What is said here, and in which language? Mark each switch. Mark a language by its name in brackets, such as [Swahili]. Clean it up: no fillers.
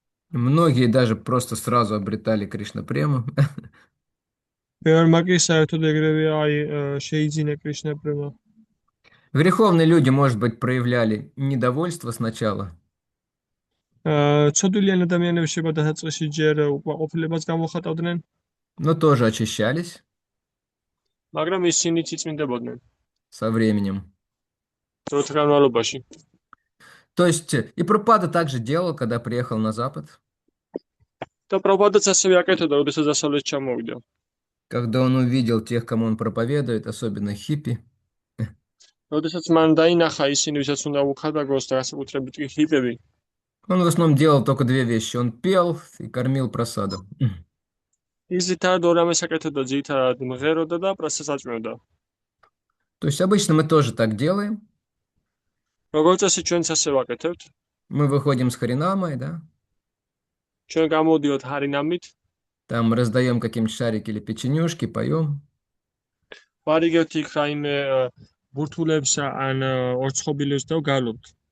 [Russian] Многие даже просто сразу обретали Кришна прему. [Georgian] ბევრმა კი საერთოდ ეგრევე შეიძინა კრიშნა პრემა. [Russian] Греховные люди, может быть, проявляли недовольство сначала, [Georgian] ცოდვილიანი ადამიანები შეიძლება დასაწყისში ჯერ უკმაყოფილებას გამოხატავდნენ, [Russian] но тоже очищались [Georgian] მაგრამ ისინიც იწმინდებოდნენ [Russian] со временем. [Georgian] დროთა განმავლობაში. [Russian] То есть и Прабхупада также делал, когда приехал на Запад. [Georgian] და პრაბჰუდაც ასევე აკეთებდა, როდესაც დასავლეთში ჩამოვიდა. [Russian] Когда он увидел тех, кому он проповедует, особенно хиппи, [Georgian] როდესაც მან დაინახა ისინი, ვისაც უნდა უხადაგოს და განსაკუთრებით კი ჰიპები, [Russian] он в основном делал только две вещи. Он пел и кормил просадом. [Georgian] ის ძირითადად ორ ამას აკეთებდა, ძირითადად მღეროდა და პრასას აწმევდა. [Russian] То есть обычно мы тоже так делаем. [Georgian] როგორც წესი ჩვენც ასე ვაკეთებთ. [Russian] Мы выходим с Харинамой, да? [Georgian] ჩვენ გამოდიოთ ჰარინამით, [Russian] Там раздаем какие-нибудь шарики или печенюшки, поем. [Georgian] ვარიგებთ იქ რაიმე ბურთულებს ან ორცხობილებს და ვგალობთ.